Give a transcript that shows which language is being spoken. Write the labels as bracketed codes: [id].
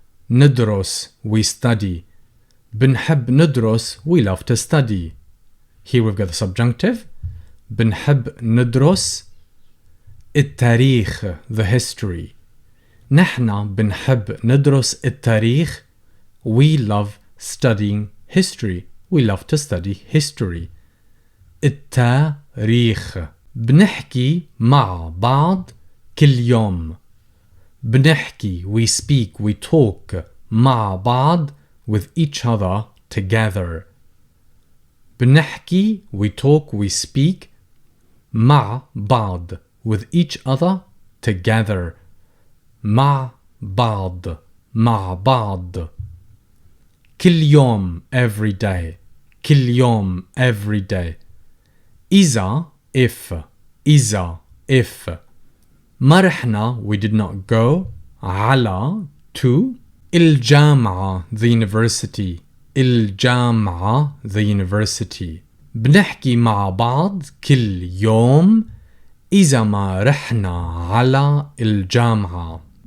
[en] ندرس, we study. [ar] بنحب ندرس, [en] we love to study. Here we've got the subjunctive. [ar] بنحب ندرس التاريخ, [en] the history. [ar] نحنا بنحب ندرس التاريخ. [en] We love studying history. We love to study history. [ar] التاريخ. بنحكي مع بعض كل يوم. [en] بنحكي, we speak, we talk. [ar] مع بعض, [en] with each other, together. بنحكي, we talk, we speak. [ar] مع بعض, [en] with each other, together. [ar] مع بعض, مع بعض. كل يوم, [en] every day. كل يوم, every day. إذا, if. إذا, if. [ar] ما رحنا, [en] we did not go. على, to. الجامعة, the university. الجامعة, the university. [ar] بنحكي مع بعض كل يوم إذا ما رحنا على الجامعة.